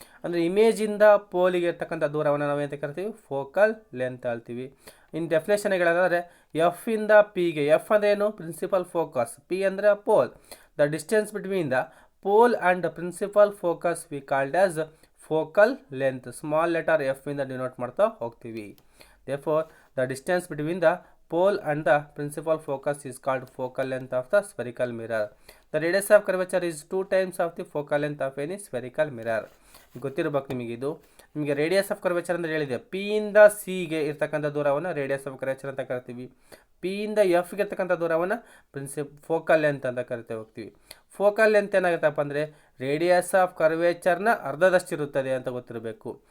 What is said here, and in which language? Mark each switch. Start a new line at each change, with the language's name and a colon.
Kannada: ಅಂದರೆ ಇಮೇಜಿಂದ ಪೋಲಿಗೆ ಇರ್ತಕ್ಕಂಥ ದೂರವನ್ನು ನಾವು ಏನಂತ ಕರಿತೀವಿ, ಫೋಕಲ್ ಲೆಂತ್ ಹೇಳ್ತೀವಿ. ಇನ್ ಡೆಫಿನೇಷನ್ ಹೇಳೋದಾದರೆ ಎಫ್ ಇಂದ ಪಿಗೆ, ಎಫ್ ಅಂದ್ರೇನು, ಪ್ರಿನ್ಸಿಪಲ್ ಫೋಕಸ್, ಪಿ ಅಂದರೆ pole.
English: The distance between the pole and principal focus we called as focal length.
Kannada: Small letter F ಇಂದ ಡಿನೋಟ್ ಮಾಡ್ತಾ ಹೋಗ್ತೀವಿ.
English: Therefore, the distance between the pole and the principal focus is called focal length of the spherical mirror. The radius of curvature is 2 times of the focal length of any spherical mirror.
Kannada: ಗೊತ್ತಿರಬೇಕು ನಿಮಗೆ. ಇದು ನಿಮಗೆ radius of curvature ಅಂತ ಹೇಳಿದೆ. P ಇಂದ ಸಿಗೆ ಇರ್ತಕ್ಕಂಥ ದೂರವನ್ನು ರೇಡಿಯಸ್ ಆಫ್ ಕರ್ವೇಚರ್ ಅಂತ ಕರಿತೀವಿ. ಪಿ ಇಂದ ಎಫ್ಗೆ ಇರ್ತಕ್ಕಂಥ ದೂರವನ್ನು ಫೋಕಲ್ ಲೆಂತ್ ಅಂತ ಕರಿತಾ ಹೋಗ್ತೀವಿ. ಫೋಕಲ್ ಲೆಂತ್ ಏನಾಗುತ್ತಪ್ಪ ಅಂದರೆ ರೇಡಿಯಸ್ ಆಫ್ ಕರ್ವೇಚರ್ನ ಅರ್ಧದಷ್ಟಿರುತ್ತದೆ ಅಂತ ಗೊತ್ತಿರಬೇಕು.